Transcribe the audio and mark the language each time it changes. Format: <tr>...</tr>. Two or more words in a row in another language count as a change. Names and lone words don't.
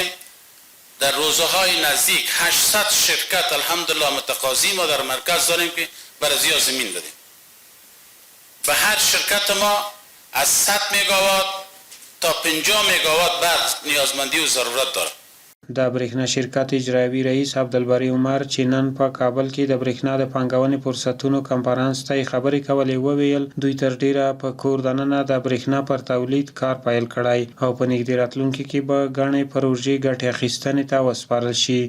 <fa>در روزهای نزدیک 800 شرکت الحمدلله متقاضی ما در مرکز داریم که برای زمین دادیم. به هر شرکت ما از 100 مگاوات تا 50 مگاوات برق نیازمندی و ضرورت داره.</fa> <ps>د برېښنا شرکت اجرایوي رئیس عبدالبری عمر چې نن په کابل کې د برېښنا د پانګونې فرصتونو کنفرانس ته خبرې کولې وویل دوی تر ډیره په کور دننه د برېښنا پر تولید کار پیل کړی او په نږدې راتلونکي کې به ګڼې پروژې ګټې اخیستنې ته وسپارل شي.</ps>